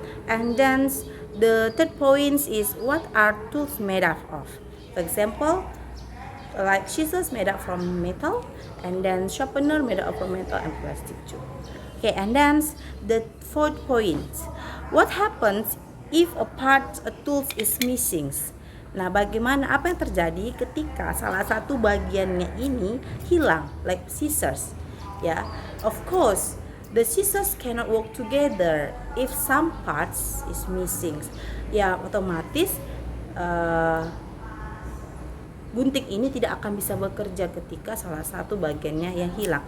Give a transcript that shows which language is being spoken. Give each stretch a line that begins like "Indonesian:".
English: And then the third point is, what are tools made up of? For example, like scissors made up from metal, and then sharpener made up from metal and plastic too. Okay, and then the fourth point, what happens if a tool is missing?
Indonesian: Nah, bagaimana, apa yang terjadi ketika salah satu bagiannya ini hilang,
English: like scissors? Yeah, of course, the scissors cannot work together if some parts is missing.
Indonesian: Ya, otomatis gunting ini tidak akan bisa bekerja ketika salah satu bagiannya yang hilang.